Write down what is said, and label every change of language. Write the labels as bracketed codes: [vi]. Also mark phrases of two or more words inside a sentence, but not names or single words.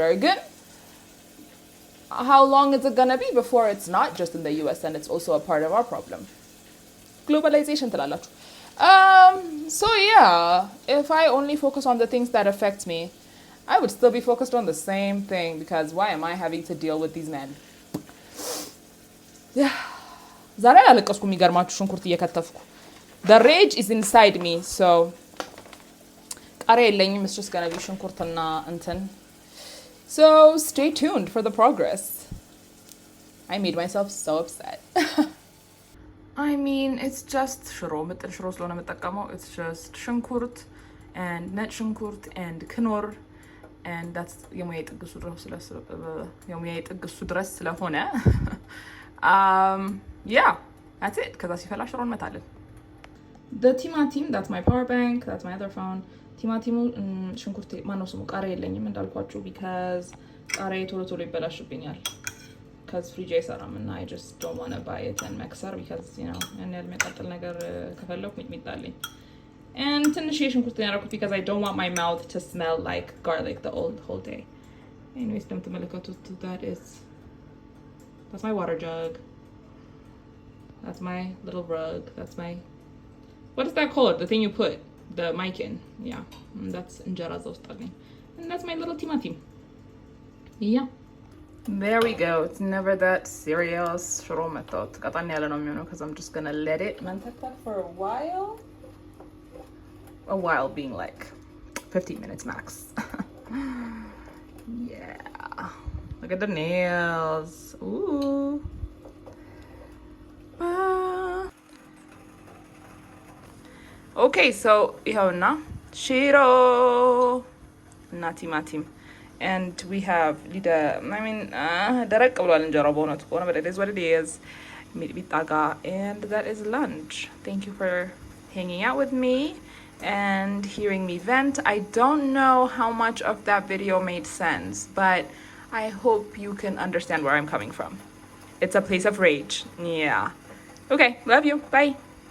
[en] Again, how long is it gonna be before it's not just in the US and it's also a part of our problem? [am] Globalization ትላላችሁ. [en] So yeah, if I only focus on the things that affect me, I would still be focused on the same thing, because why am I having to deal with these men? Yeah. [am] ዛሬ አላለቀስኩ የሚገርማችሁ ሽንኩርት እየከተፍኩ. [en] The rage is inside me, so [am] ቃሪያ የለኝም. [en] It's just gonna be [am] ሽንኩርትና እንትን. [en] So stay tuned for the progress. I made myself so upset. I mean, it's just [am] ሽሮ ምጥን ሽሮ ስለሆነ የምጠቀመው. [en] It's just ሽንኩርት and [am] ነጭ ሽንኩርት [en] and ክኖር, and that's [am] የሙያ ጥግሱ ድረስ ስለሆነ [en] yeah, that's it. [am] ከዛ ሲፈላ ሽሮ እንመታለን. [en] The timatim, that's my power bank, that's my other phone. [am] ቲማቲሙ ሽንኩርት ማነው ስሙ ቃሪያ የለኝም እንዳልኳችሁ, because ቃሪያ ቶሎ ይበላሽብኛል. [en] because [am] ፍሪጅ አይሰራም እና [en] I just don't want to buy it and መክሰር because you know [am] ያን ያህል የሚያቃጥል ነገር ከፈለኩ ሚጥሚጣ አለኝ [en] and [am] ትንሽ የሽንኩርት ያደረኩት [en] because I don't want my mouth to smell like garlic the whole day. Anyways, እንደምትመለከቱት that's my water jug. That's my little rug. That's my, what is that called? The thing you put the mic in. Yeah, and that's [am] እንጀራ እዛ ውስጥ አለኝ. [en] And that's my little timatim. Yeah. There we go. It's never that serious. [am] ሽሮ መጣሁት ቀጣን ያለ ነው የሚሆነው [en] because I'm just gonna let it መንተክተክ for a while. A while being like 15 minutes max. Yeah. Look at the nails. Ooh. Okay, so [am] ይኸውና ሽሮ እና ቲማቲም [en] and we have [am] ደረቅ ብሏል እንጀራው በእውነቱ ከሆነ [en] but it is what it is [am] ሚጥሚጣ ጋር [en] and that is lunch. Thank you for hanging out with me and hearing me vent. I don't know how much of that video made sense, but I hope you can understand where I'm coming from. It's a place of rage. Yeah. Okay, love you. Bye.